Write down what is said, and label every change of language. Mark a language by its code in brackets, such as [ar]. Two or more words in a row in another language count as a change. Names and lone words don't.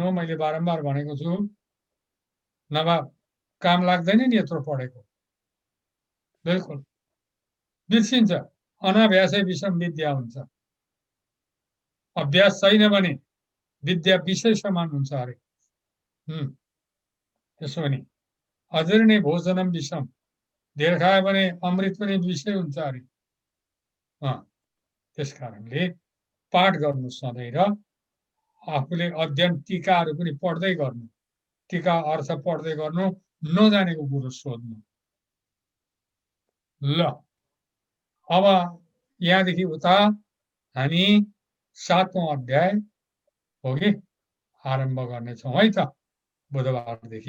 [ne] मैले बारम्बार भनेको छु, नभए काम लाग्दैन नि यत्रो पढेको, बिल्कुल बिर्सिन्छ। [sa] अनाभ्यासै विषम विद्या [ne] हुन्छ। अभ्यास छैन भने विद्या विषय समान हुन्छ अरे। त्यसो भने [sa] अजीर्णे भोजनम विषम, [ne] धेर खायो भने अमृत पनि विषय हुन्छ अरे। त्यस कारणले पाठ गर्नु सधैँ र आफूले अध्ययन टीकाहरू पनि पढ्दै गर्नु, टीका अर्थ पढ्दै गर्नु, नजानेको कुरो सोध्नु। ल अब यहाँदेखि उता हामी 7औं अध्याय हो कि आरम्भ गर्नेछौँ है त बुधबारदेखि।